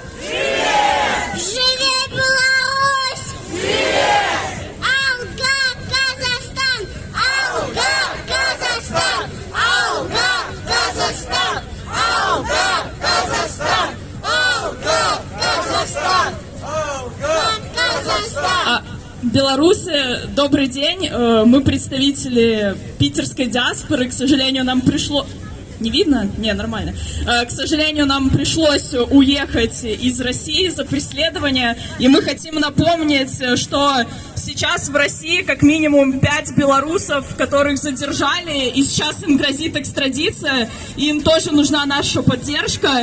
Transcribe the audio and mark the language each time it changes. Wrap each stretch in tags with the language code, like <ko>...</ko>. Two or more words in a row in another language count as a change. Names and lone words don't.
<be>Живе Беларусь!</be> <kk>Алга Казахстан! Алга Казахстан! Алга Казахстан! Алга Казахстан! Алга Казахстан! Алга Казахстан!</kk> <ru>Беларуси, добрый день. Мы представители питерской диаспоры. К сожалению, нам пришло... Не видно? Не, нормально. К сожалению, нам пришлось уехать из России за преследование, и мы хотим напомнить, что сейчас в России как минимум 5 белорусов, которых задержали, и сейчас им грозит экстрадиция, и им тоже нужна наша поддержка.</ru>